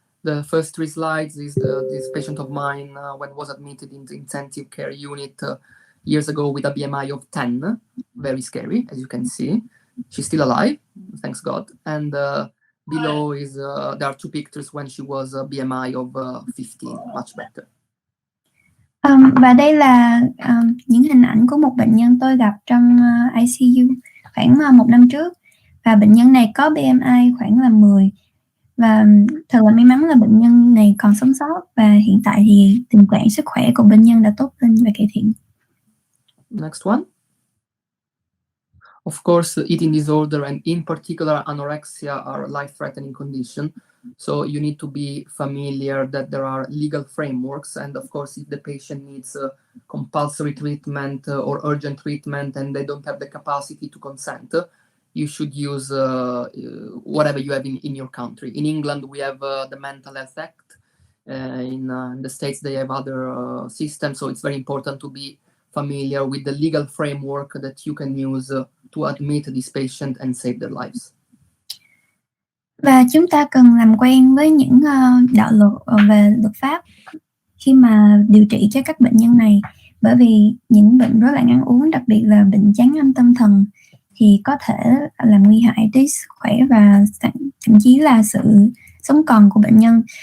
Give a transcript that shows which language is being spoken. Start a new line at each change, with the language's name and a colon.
English: The first three slides is this patient of mine when was admitted in the intensive care unit years ago with a BMI of 10. Very scary, as you can see. She's still alive, thanks God. And below is there are two pictures when she was a BMI of 15, much better.
Vietnamese: Và đây là những hình ảnh của một bệnh nhân tôi gặp trong ICU khoảng 1 năm trước. Và bệnh nhân này có BMI khoảng là 10. Và thật là may mắn là bệnh nhân này còn sống sót, và hiện tại thì tình trạng sức khỏe của bệnh nhân đã tốt lên và cải thiện.
English: Next one. Of course, eating disorder and in particular anorexia are life-threatening condition. So you need to be familiar that there are legal frameworks, and of course, if the patient needs compulsory treatment or urgent treatment and they don't have the capacity to consent, you should use whatever you have in your country. In England, we have the Mental Health Act. In the States, they have other systems, so it's very important to be familiar with the legal framework that you can use to admit this patient and save their lives.
Vietnamese: Và chúng ta cần làm quen với những đạo luật về luật pháp khi mà điều trị cho các bệnh nhân này, bởi vì những bệnh rối loạn ăn uống, đặc biệt là bệnh chán ăn tâm thần, thì có thể làm nguy hại tới sức khỏe và thậm chí là sự sống còn của bệnh nhân.